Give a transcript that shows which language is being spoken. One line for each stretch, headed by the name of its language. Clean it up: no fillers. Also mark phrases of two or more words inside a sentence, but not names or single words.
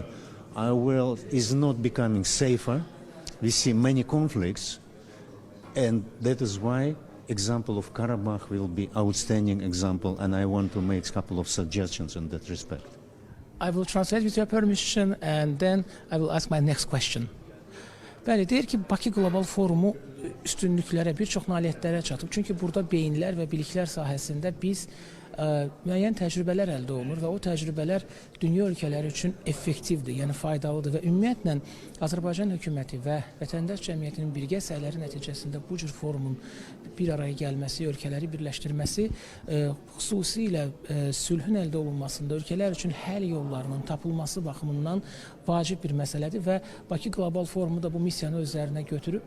English: Our world is not becoming safer. We see many conflicts, and that is why example of Karabakh will be outstanding example, and I want to make a couple of suggestions in that respect. I will translate with your permission and then I will ask my next question.
Azerbaijani: Bəli, deyir ki, Bakı Qlobal Forumu üstünlüklərə, bir çox nailiyyətlərə çatıb. Çünki burada beyinlər və biliklər sahəsində biz müəyyən təcrübələr əldə olunur və o təcrübələr dünya ölkələri üçün effektivdir, yəni faydalıdır və ümumiyyətlə Azərbaycan hökuməti və vətəndaş cəmiyyətinin birgə səyləri nəticəsində bu cür forumun bir araya gəlməsi, ölkələri birləşdirməsi xüsusilə sülhün əldə olunmasında ölkələr üçün həll yollarının tapılması baxımından vacib bir məsələdir və Bakı Qlobal Forumu da bu missiyanı özlərinə götürüb.